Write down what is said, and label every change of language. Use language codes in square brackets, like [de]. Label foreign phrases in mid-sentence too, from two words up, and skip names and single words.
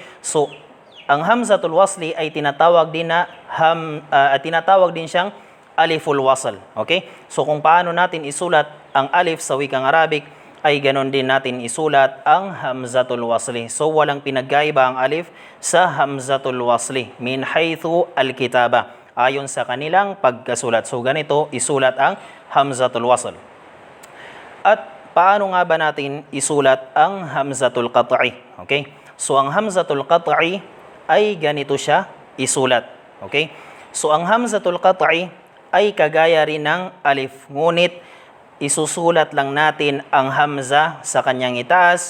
[tl] So, ang [ar] همزة الوصل [tl] ay tinatawag din siyang [ar] ألف الوصل. [tl] Okay? So, kung paano natin isulat ang alif sa wikang Arabic, ay ganon din natin isulat ang [ar] همزة الوصل. [tl] So, walang pinagkaiba ang alif sa [ar] همزة الوصل من حيث الكتابة, [tl] ayon sa kanilang pagkasulat. So, ganito isulat ang [ar] همزة الوصل. [tl] At paano nga ba natin isulat ang [ar] همزة القطع? [tl] Okay? So, ang [ar] همزة القطع [tl] ay ganito siya isulat. Okay? So, ang [ar] همزة القطع [tl] ay kagaya rin ng alif, ngunit isusulat lang natin ang hamza sa kanyang itaas.